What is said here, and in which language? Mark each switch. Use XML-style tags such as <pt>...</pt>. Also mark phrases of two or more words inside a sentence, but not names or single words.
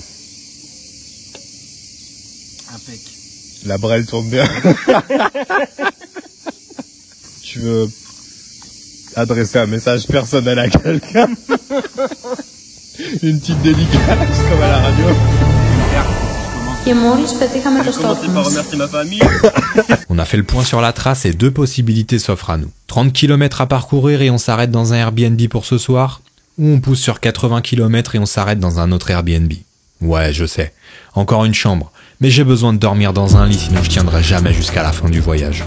<fr>Impec. La brelle tourne bien. Tu veux adresser un message personnel à quelqu'un? Une petite dédicace comme à la radio.</fr> <el>Και μόλις πετύχαμε το στόχο μας.</el> <fr>On a fait le point sur la trace et 2 possibilités s'offrent à nous. 30 km à parcourir et on s'arrête dans un Airbnb pour ce soir, ou on pousse sur 80 km et on s'arrête dans un autre Airbnb. Ouais, je sais. Encore une chambre. Mais j'ai besoin de dormir dans un lit, sinon je tiendrai jamais jusqu'à la fin du voyage.</fr>